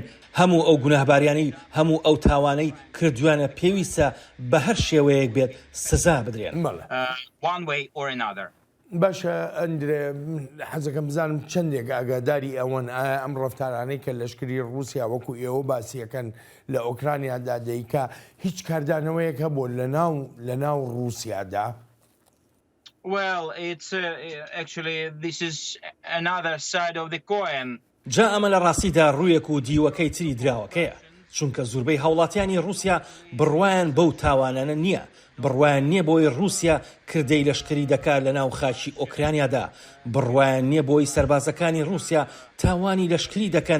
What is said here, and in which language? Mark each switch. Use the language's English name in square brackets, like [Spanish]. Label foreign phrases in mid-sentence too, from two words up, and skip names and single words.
[Central Kurdish] هەموو ئەو گوناهباریانەی هەموو ئەو تاوانەی کردویانە پێویستە بە هەر شێوەیەک بێت سزا بدرێن. باشە ئەندرێ حەزەکەم بزانم چەندێک ئاگاداری ئەوەن ئەم ڕەفتارانەی کە لەشکری رووسیا وەکو ئێوە باسیەکەن لە ئۆکرانیادا دەیکا هیچ کاردانەوەیەک هەبوو لە ناو رووسیادا؟ [English] Well, it's actually this is another side of the coin. [Central Kurdish] جا ئەمە لە ڕاستیدا ڕوویەک و دیوەکەی تری دراوەکەیە. چونکە زۆربەی هاوڵاتیانی رووسیا بڕوایان بەو تاوانانە نییە بڕوایان نییە بۆی رووسیا کردەی لەشکری دەکات لە ناو خاچی ئۆکرانیادا بڕوایان نییە بۆی سەربازەکانی رووسیا تاوانی لەشکری دەکەن